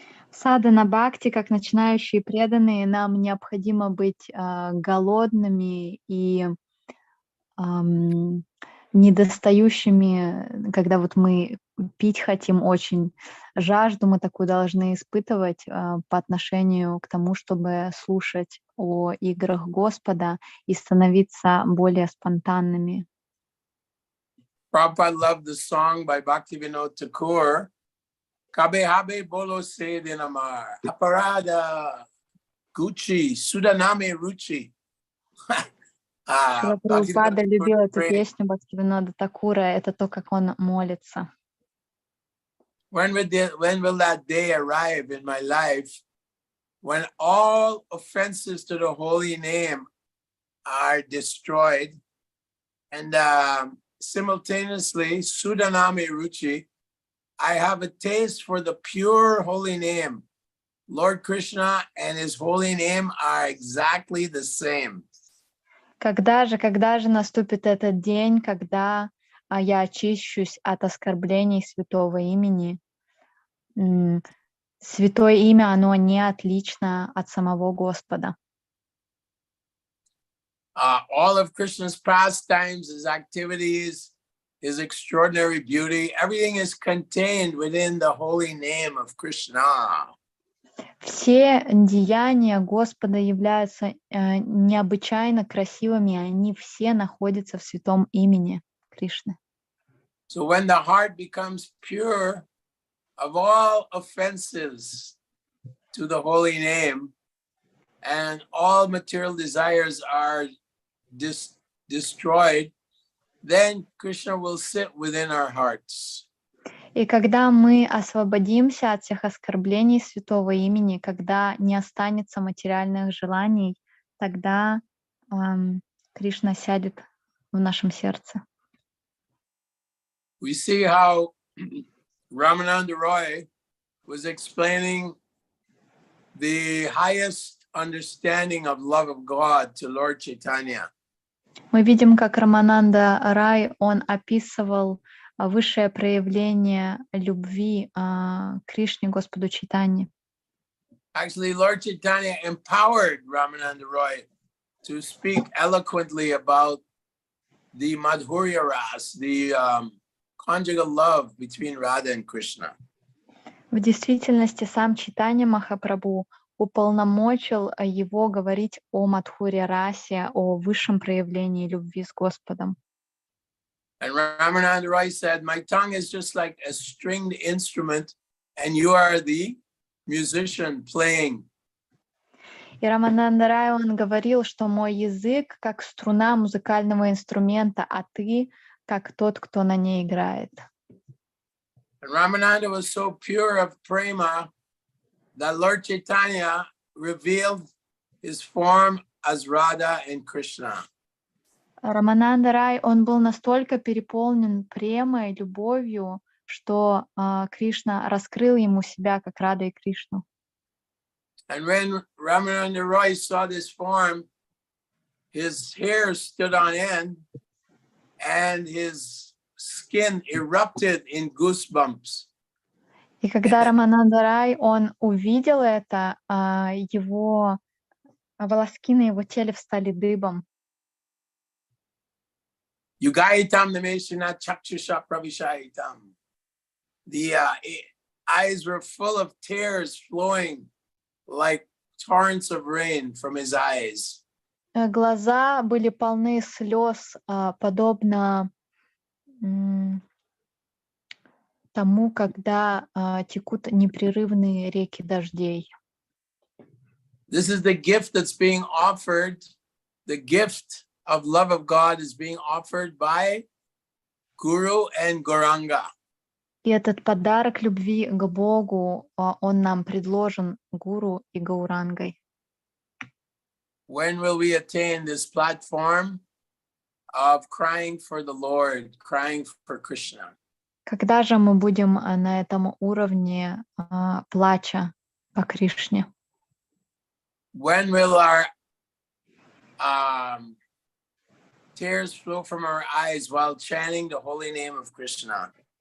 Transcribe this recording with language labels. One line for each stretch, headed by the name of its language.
Russian: Садхана бхакти, как начинающие преданные, нам необходимо быть голодными и недостающими, когда вот мы пить хотим очень. Жажду мы такую должны испытывать по отношению к тому, чтобы слушать о играх Господа и становиться более спонтанными.
English: Prabhupada loved the song by Bhaktivinoda Thakur,
Bangla: Kabe habe bolo se dinamar, aparada Gucci, Sudaname Ruchi.
Russian: Прабхупада любил эту песню Бхактивинода Такура, это то, как он молится.
English: When will that day arrive in my life when all offenses to the holy name are destroyed, and simultaneously,
Bangla: Sudanami Ruchi,
English: I have a taste for the pure holy name. Lord Krishna and his holy name are exactly the same.
Russian: Когда же наступит этот день, когда я очищусь от оскорблений святого имени? Святое имя, оно не отлично от самого Господа.
English: all of Krishna's pastimes, his activities, his extraordinary beauty, everything is contained within the holy name of Krishna.
Russian: Все деяния Господа являются необычайно красивыми, они все находятся в святом имени Кришны.
English: So when the heart becomes pure of all offenses to the holy name and all material desires are destroyed, then Krishna will sit within our hearts.
Russian: И когда мы освободимся от всех оскорблений святого имени, когда не останется материальных желаний, тогда Кришна сядет в нашем сердце.
English: We see how Ramananda Roy was explaining the highest understanding of love of God to Lord Chaitanya.
Russian: Мы видим, как Рамананда Рай, он описывал высшее проявление любви к Кришне, Господу Чайтанье.
English: Actually, Lord Chaitanya empowered Ramananda Roy to speak eloquently about the Madhurya Ras, the conjugal love between Radha and Krishna.
Russian: В действительности сам Чайтанья Махапрабху уполномочил его говорить о Мадхурья Расе, о высшем проявлении любви с Господом.
English: And Ramananda Roy said, my tongue is just like a stringed instrument, and you are the musician playing.
Russian: И Рамананда Рай, он говорил, что мой язык как струна музыкального инструмента, а ты как тот, кто на ней играет.
English: And Ramananda was so pure of prema that Lord Chaitanya revealed his form as Radha and Krishna.
Russian: Рамананда Рай, он был настолько переполнен премой, любовью, что Кришна раскрыл ему себя как Рада и Кришну.
English: And when Ramananda Roy saw this form, his hair stood on end and his skin erupted in goosebumps.
Russian: И когда Рамананда Рай, он увидел это, его волоски на его теле встали дыбом.
Sanskrit: Yugaitam nameshina chakshusha pravishayitam.
English: The eyes were full of tears flowing like torrents of rain from his eyes.
Russian: Глаза были полны слез, подобно тому, когда текут непрерывные реки дождей.
English: This is the gift that's being offered. The gift of love of God is being offered by Guru and Gauranga.
Russian: И этот подарок любви к Богу, он нам предложен Гуру и Гаурангой.
English: When will we attain this platform of crying for the Lord, crying for Krishna?
Russian: Когда же мы будем на этом уровне плача по Кришне?
English: When will our tears flow from our eyes while chanting the holy name of Krishna?